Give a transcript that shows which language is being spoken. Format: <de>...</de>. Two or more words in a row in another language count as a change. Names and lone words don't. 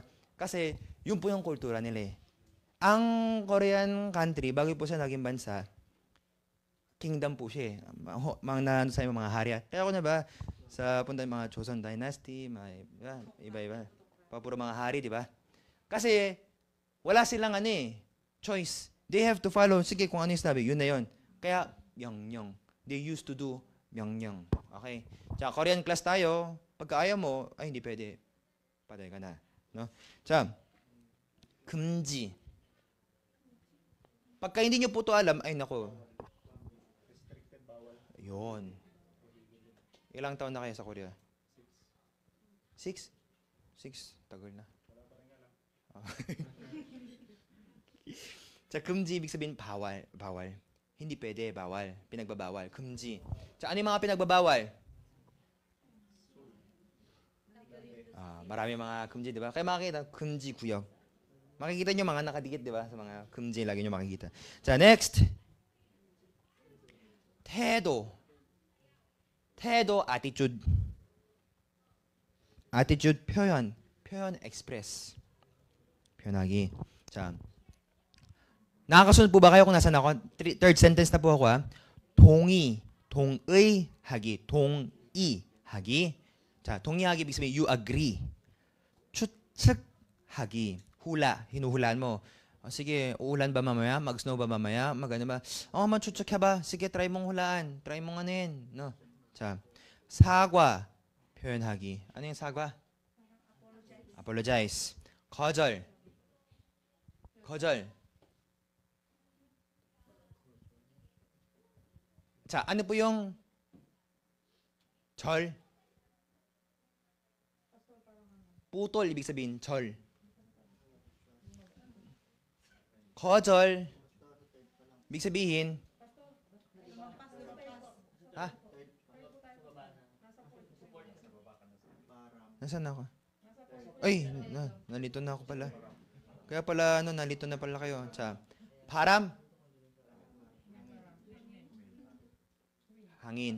<tl>Kasi, yun po yung kultura nila eh. Ang Korean country, bago po siya naging bansa, kingdom po siya eh. Mga sa mga hari. Kaya ako na ba, sa punta ng mga Joseon Dynasty, iba-iba. Puro mga hari, di ba? Kasi, wala silang choice.</tl> <en>They have to follow.</en> <tl>Sige, kung ano yung sabi, yun na yun. Kaya,</tl> <ko>명령.</ko> <en>They used to do 명령. Okay?</en> <tl>Tsaka, Korean class tayo. Pagka ayaw mo, ay, hindi pwede. Patay ka na. No? Tsaka, 금지. Pagka hindi nyo po ito alam, ay nako. Yun. Ilang taon na kayo sa Korea? 6? 6? Tagal na. 자, 금지 ibig sabihin bawal. Hindi pwede, bawal. Pinagbabawal.</tl> <ko>금지. 자,</ko> <tl>ano yung mga pinagbabawal? Marami mga 금지, di ba? Kaya makikita,</tl> <ko>금지 구역.</ko> <tl>Makikita nyo mga nakadikit, di ba? Sa mga 금지, lagi nyo makikita.</tl> <ko>자, next. 태도, attitude.</ko> <en>attitude, 표현, express.</en> <ko>표현하기. 자,</ko> <tl>nakakasunod po ba kayo kung nasan ako? Third sentence na po ako ha.</tl> <ko>동의하기, 동의하기.</ko> <tl>자, 동의하기 ibig sabihin</tl> <en>you agree.</en> <ko>추측하기,</ko> <tl>hinuhulaan mo. Sige, uulan ba mamaya? Mag-snow ba mamaya? Mag-ano ba? 추측해봐. sige, try mong hulaan. Try mong ano yun. No?</tl> <ko>자, 사과, 표현하기.</ko> <tl>ano yung 사과?</tl> <en>apologize. 거절.</en> <ko>자,</ko> <tl>ano po yung 절? putol, ibig sabihin,</tl> <ko>절. 거절,</ko> <tl>ibig sabihin, Nasaan ako? Ay, nalito na ako pala. Kaya pala, nalito na pala kayo. Sa param. Hangin.</tl>